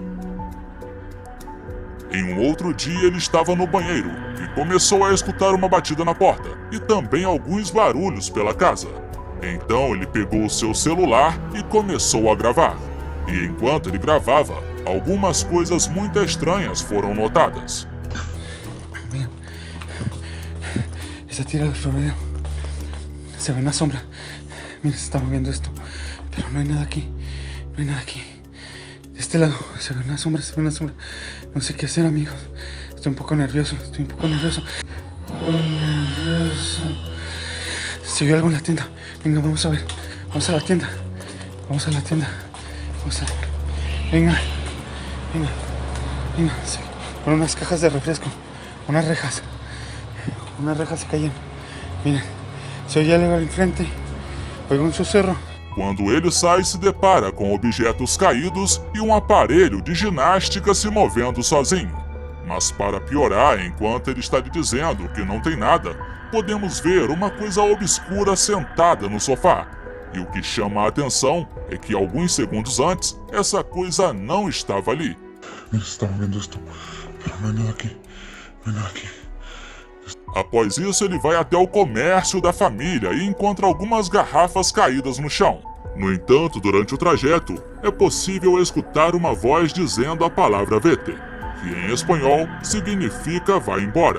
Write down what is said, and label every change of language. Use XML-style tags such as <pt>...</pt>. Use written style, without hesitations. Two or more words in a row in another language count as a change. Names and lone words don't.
<pt>Em um outro dia, ele estava no banheiro e começou a escutar uma batida na porta e também alguns barulhos pela casa. Então ele pegou o seu celular e começou a gravar. E enquanto ele gravava, algumas coisas muito estranhas foram notadas.</pt> <es>Mira, esa tira del florero. Se ve una sombra. Mira, se está moviendo esto. Pero no hay nada aquí. De este lado se ve una sombra. No sé qué hacer, amigos. Estoy un poco nervioso. Se vio algo en la tienda. Venga, vamos a ver. Vamos a la tienda. Venga. Sí. Con unas cajas de refresco. Unas rejas se cayeron. Miren. Se oye algo ali frente. Oigo</es> <pt>um sussurro. Quando ele sai, se depara com objetos caídos e um aparelho de ginástica se movendo sozinho. Mas para piorar, enquanto ele está lhe dizendo que não tem nada, podemos ver uma coisa obscura sentada no sofá. E o que chama a atenção é que alguns segundos antes, essa coisa não estava ali.</pt> <es>Mira, se está movendo esto, pero no hay nada aquí.</es> <pt>Após isso, ele vai até o comércio da família e encontra algumas garrafas caídas no chão. No entanto, durante o trajeto, é possível escutar uma voz dizendo a palavra vete, que em espanhol significa vai embora.</pt>